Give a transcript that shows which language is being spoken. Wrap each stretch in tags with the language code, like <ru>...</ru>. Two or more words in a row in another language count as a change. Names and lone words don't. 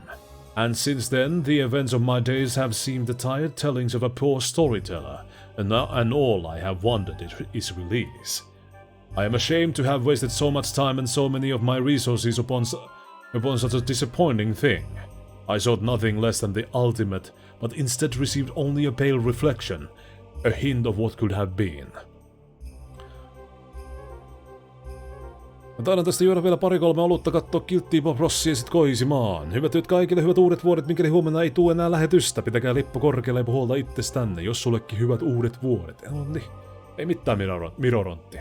<en>And since then, the events of my days have seemed the tired tellings of a poor storyteller, and all I have wanted is release. I am ashamed to have wasted so much time and so many of my resources upon such a disappointing thing. I sought nothing less than the ultimate, but instead received only a pale reflection, a hint of what could have been.</en> <fi>Mä taidan tästä juoda vielä 2-3 olutta, kattoo kilttiä prossia ja sit kohisimaan. Hyvät työt kaikille, hyvät uudet vuodet, mikäli huomenna ei tuu enää lähetystä. Pitäkää lippu korkealle ja huolta itsestänne, jos sullekin hyvät uudet vuodet. Nonni, ei mitään Mirorontti.</fi>